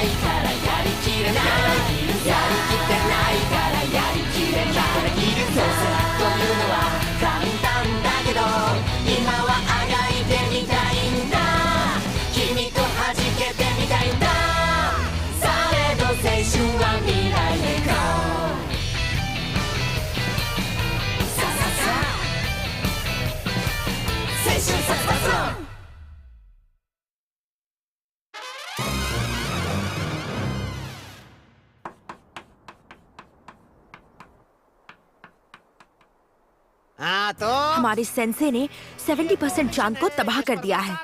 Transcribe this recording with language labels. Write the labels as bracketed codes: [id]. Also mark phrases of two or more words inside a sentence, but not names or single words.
[ja] からやりきれない、やりきってないからやりきれない、どうせというのは簡単だけど今はあがいてみたいんだ、君と弾けてみたいんだ、されど青春は未来へゴー、さあさあさあ青春殺伐論。 [hi] हाँ तो हमारे सेंसे ने 70% चांद को तबाह कर दिया है